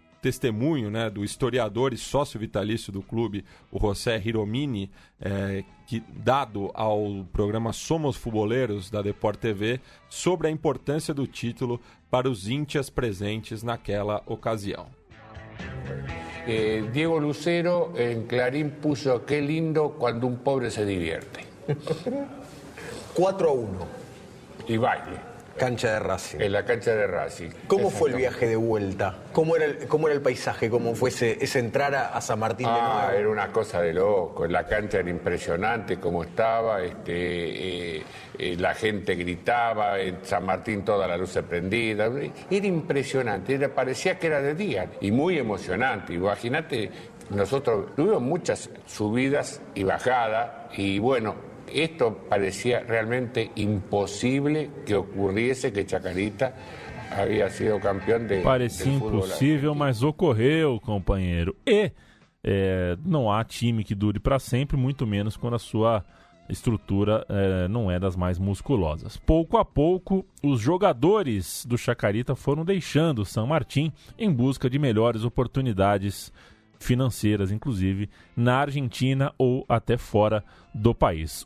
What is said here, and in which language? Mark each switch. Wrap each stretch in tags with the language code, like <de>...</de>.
<pt>testemunho, né, do historiador e sócio vitalício do clube, o José Hiromini, que dado ao programa Somos Futboleros da Deport TV, sobre a importância do título para os íntias presentes naquela ocasião.</pt> <es>Diego Lucero en Clarín puso qué lindo cuando un pobre se divierte. 4-1. Y baile. Cancha de Racing. En la cancha de Racing. ¿Cómo fue el viaje de vuelta? ¿Cómo era el paisaje? ¿Cómo fue ese entrar a San Martín de nuevo? Era una cosa de loco. La cancha era impresionante como estaba. La gente gritaba. En San Martín toda la luz prendida. Era impresionante. Parecía que era de día. Y muy emocionante. Imagínate, nosotros tuvimos muchas subidas y bajadas. Y bueno, esto parecía realmente imposible que ocurriese que Chacarita</es> <pt>havia sido campeão de Parecia impossível, mas ocorreu, companheiro. E não há time que dure para sempre, muito menos quando a sua estrutura não é das mais musculosas. Pouco a pouco, os jogadores do Chacarita foram deixando o San Martín em busca de melhores oportunidades financeiras, inclusive na Argentina ou até fora do país.</pt>